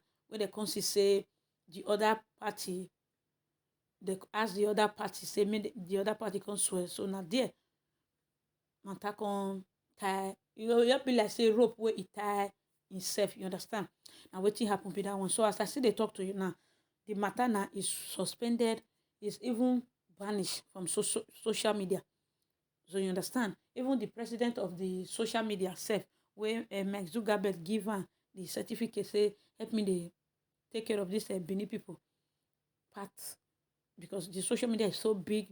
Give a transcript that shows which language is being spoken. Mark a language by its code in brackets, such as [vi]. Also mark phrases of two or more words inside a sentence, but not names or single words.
[pcm] When they come say the other party, they ask the other party say make the other party come swear. So now there, matter come tie, you be like say rope where it tie himself, you understand? Now wetin happen be that one. So as I see they talk to you now, the matter now is suspended, is even banished from social media. So you understand? Even the president of the social media self, where Mark Zuckerberg give her the certificate, say help me they take care of this Benin people part, because the social media is so big.